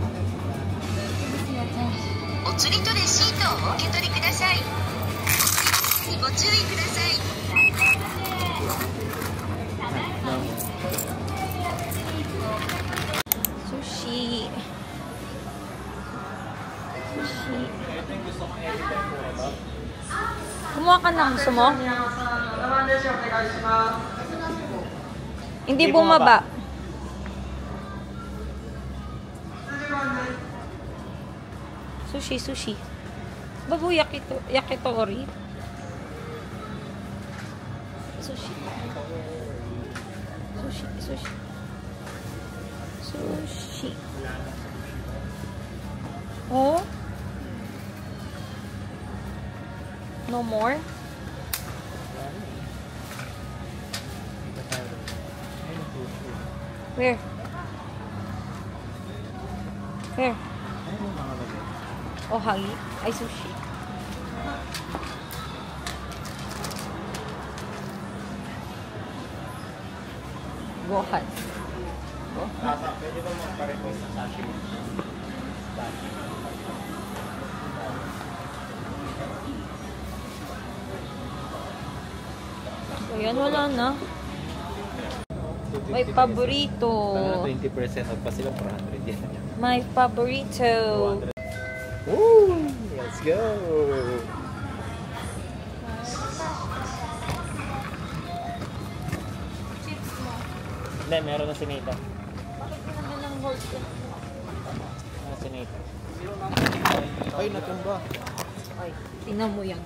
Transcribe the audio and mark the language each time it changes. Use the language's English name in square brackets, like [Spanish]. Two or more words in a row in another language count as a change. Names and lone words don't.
[Japanese] お釣りとレシートをお受け取りください。お釣りにご注意ください。 [Filipino] Sushi. Sushi. Kumuha ka na. Gusto mo? Hindi bumaba. Sushi, sushi. Bago yakitori. Sushi. Sushi, sushi. Sushi. [English] Oh? No more? Where? Where? [Filipino] Oh, hagi. Ay, sushi. Gohan. Pwede ba magpa-request ng sashimi? So, yan, wala na. My paborito. 20% off pa sila, 400 yan. My paborito. [English] Woo! Let's go! [Filipino] Hindi, meron na si Nita. Bakit pinagyan ng gold yan? Meron si Nita. Ay, natumba. Ay, tingnan mo yan.